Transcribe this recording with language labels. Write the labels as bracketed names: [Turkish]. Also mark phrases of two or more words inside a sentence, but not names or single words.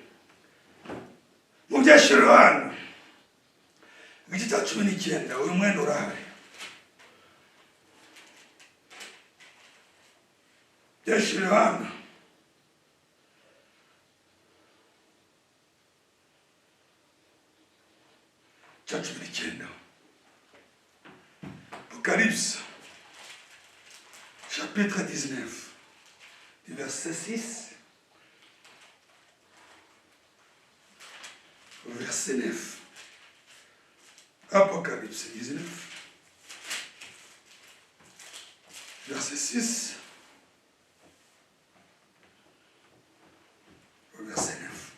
[Kinyarwanda] Mu byashiro hano igice cya 19 uyu mwenda urahari. Byashiro hano cya [French] 19 Apocalypse chapitre 19 du verset 6 au verset 9. Apocalypse 19 verset 6 au verset 9.